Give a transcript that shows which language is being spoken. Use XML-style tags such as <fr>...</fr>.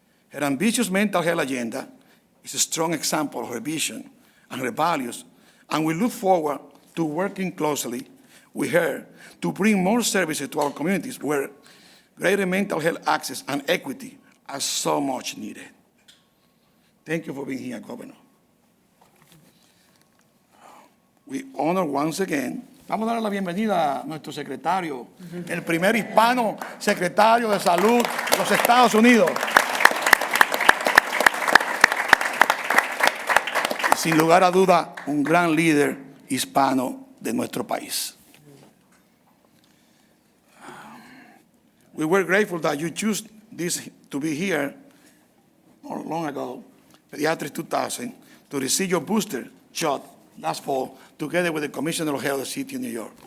<en>Her ambitious mental health agenda is a strong example of her vision and her values, and we look forward to working closely with her to bring more services to our communities where greater mental health access and equity are so much needed. Thank you for being here, Governor. We honor once again.</en> <es>Vamos a darle la bienvenida a nuestro secretario, el primer hispano secretario de Salud de los Estados Unidos. Y sin lugar a duda, un gran líder hispano de nuestro país.</es> <en>We were grateful that you chose this to be here not long ago, Pediatrics 2000, to receive your booster shot last fall, together with the Commissioner of Health of the City of New York.</en>